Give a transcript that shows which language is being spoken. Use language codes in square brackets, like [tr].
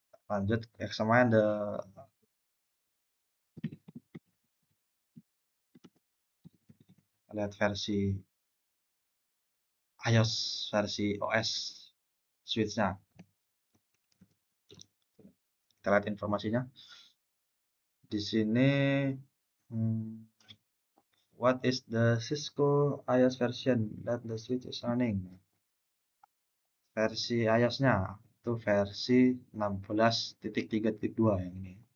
[id] Lanjut, [en] examine the [id] lihat versi iOS, versi OS switch-nya. Kita lihat informasinya. Di sini [en] hmm, what is the Cisco iOS version that the switch is running? [id] Versi iOS-nya itu versi 16.3.2 yang ini.